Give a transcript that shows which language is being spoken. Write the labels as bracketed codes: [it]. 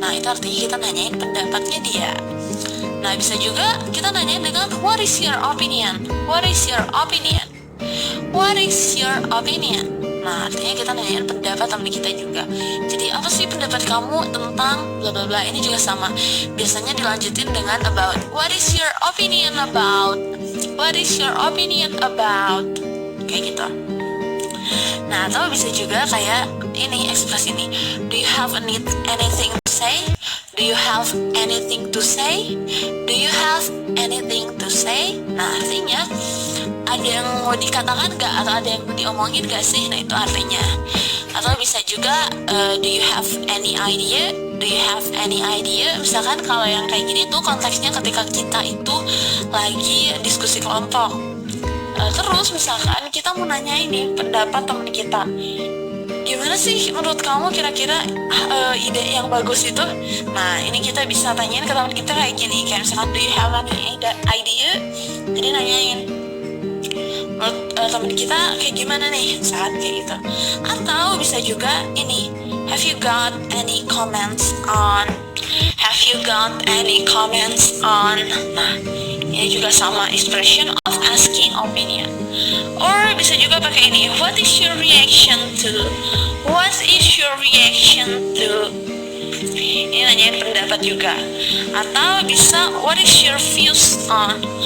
[id] Nah, itu artinya kita nanyain pendapatnya dia. Nah, bisa juga kita nanyain dengan [en] what is your opinion? What is your opinion? What is your opinion? [id] Nah, artinya kita nanyain pendapat teman kita juga. Jadi, apa sih pendapat kamu tentang bla bla bla? Ini juga sama. Biasanya dilanjutin dengan about. [en] What is your opinion about? What is your opinion about? [id] Kayak gitu. Nah, atau bisa juga kayak ini, ekspresi ini. [en] Do you have anything to say? Do you have anything to say? Do you have anything to say? [id] Nah, artinya ada yang mau dikatakan gak? Atau ada yang mau diomongin gak sih? Nah, itu artinya. Atau bisa juga [en] do you have any idea? Do you have any idea? [id] Misalkan kalau yang kayak gini tuh konteksnya ketika kita itu lagi diskusi kelompok. Terus misalkan kita mau nanya ini pendapat teman kita, gimana sih menurut kamu kira-kira ide yang bagus itu? Nah, ini kita bisa tanyain ke teman kita kayak gini, kayak misalkan [en] do you have any idea? [id] Jadi nanyain menurut teman kita kayak gimana nih saat kayak gitu. Atau bisa juga ini, [en] have you got any comments on? Have you got any comments on? [id] Nah, ini juga sama, [en] expression of asking opinion. Or [id] bisa juga pakai ini, [en] what is your reaction to? What is your reaction to? [id] Ini nanyain pendapat juga. Atau bisa [en] what is your views on?